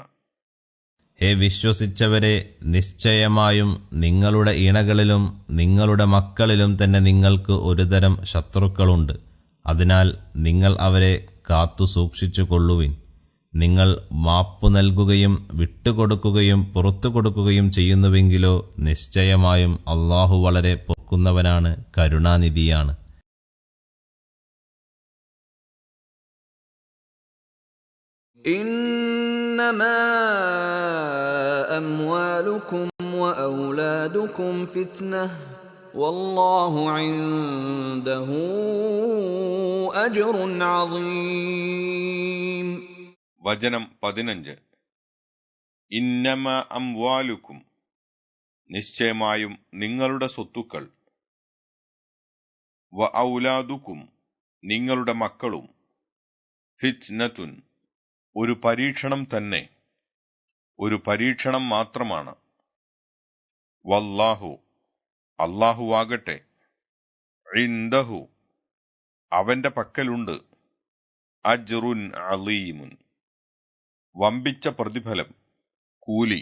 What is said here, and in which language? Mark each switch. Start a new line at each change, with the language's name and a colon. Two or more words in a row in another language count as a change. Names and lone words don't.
Malayalam: ഹേ വിശ്വസിച്ചവരെ, നിശ്ചയമായും നിങ്ങളുടെ ഇണകളിലും നിങ്ങളുടെ മക്കളിലും തന്നെ നിങ്ങൾക്ക് ഒരുതരം ശത്രുക്കളുണ്ട്. അതിനാൽ നിങ്ങൾ അവരെ കാത്തു സൂക്ഷിച്ചുകൊള്ളുവിൻ. നിങ്ങൾ മാപ്പു നൽകുകയും വിട്ടുകൊടുക്കുകയും പുറത്തു കൊടുക്കുകയും ചെയ്യുന്നുവെങ്കിലോ നിശ്ചയമായും അല്ലാഹു വളരെ പൊറുക്കുന്നവനാണ്, കരുണാനിധിയാണ്.
Arabic: إنما أموالكم وأولادكم فتنة والله عنده أجر عظيم.
Malayalam: വചനം 15.
Arabic: إنما أموالكم,
Malayalam: നിശ്ചയമായും നിങ്ങളുടെ സ്വത്തുക്കൾ, വ ഔലാദുക്കും, നിങ്ങളുടെ മക്കളും, ഫിത്നത്തുൻ, ഒരു പരീക്ഷണം തന്നെ, ഒരു പരീക്ഷണം മാത്രമാണ്, വല്ലാഹു, അല്ലാഹുവാകട്ടെ, ഇൻദഹു, അവന്റെ പക്കലുണ്ട്,
Arabic: أجر عليم,
Malayalam: വമ്പിച്ച പ്രതിഫലം, കൂലി.